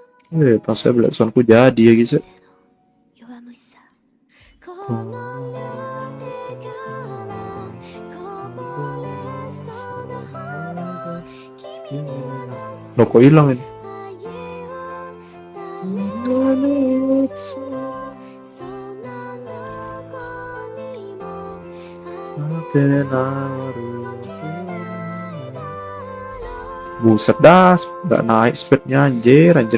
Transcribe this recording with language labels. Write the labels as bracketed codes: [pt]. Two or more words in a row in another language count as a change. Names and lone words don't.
[id] Pas saya Black Swanku jadi ya guys ya. [ja] 弱虫さこの両手からこぼれそうなほど君には [id] Loh kok hilang ini? Buset dah, nggak naik speednya anjir.